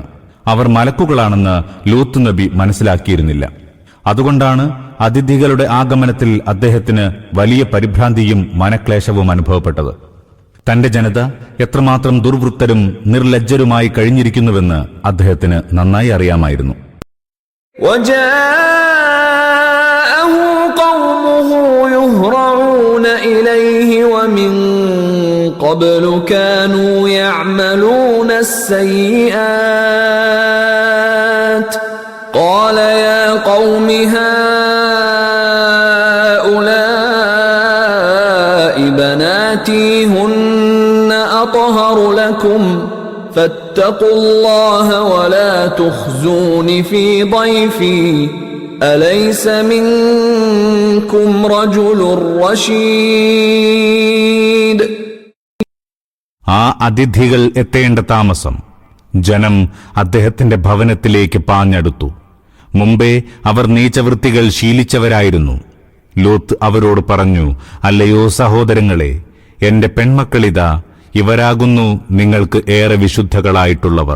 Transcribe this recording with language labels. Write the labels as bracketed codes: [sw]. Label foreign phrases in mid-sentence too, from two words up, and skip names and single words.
[ml] അവർ മലക്കുകളാണെന്ന് ലൂത്ത് നബി മനസ്സിലാക്കിയിരുന്നില്ല. അതുകൊണ്ടാണ് അതിഥികളുടെ ആഗമനത്തിൽ അദ്ദേഹത്തിന് വലിയ പരിഭ്രാന്തിയും മനക്ലേശവും അനുഭവപ്പെട്ടത്. തന്റെ ജനത എത്രമാത്രം ദുർവൃത്തരും നിർലജ്ജരുമായി കഴിഞ്ഞിരിക്കുന്നുവെന്ന് അദ്ദേഹത്തിന് നന്നായി അറിയാമായിരുന്നു. [ar] وجاءه قومه يهرعون إليه ومن قبل كانوا يعملون السيئات قال يا قوم هؤلاء بناتي هن أطهر لكم فاتقوا الله ولا تخزون في ضيفي أليس منكم رجل رشيد. [ml] ആ അതിഥികൾ എത്തേണ്ട താമസം ജനം അദ്ദേഹത്തിന്റെ ഭവനത്തിലേക്ക് പാഞ്ഞടുത്തു. മുമ്പേ അവർ നീചവൃത്തികൾ ശീലിച്ചവരായിരുന്നു. ലൂത്ത് അവരോട് പറഞ്ഞു, അല്ലയോ സഹോദരങ്ങളെ, എന്റെ പെൺമക്കളിതാ, ഇവരാകുന്നു നിങ്ങൾക്ക് ഏറെ വിശുദ്ധകളായിട്ടുള്ളവർ.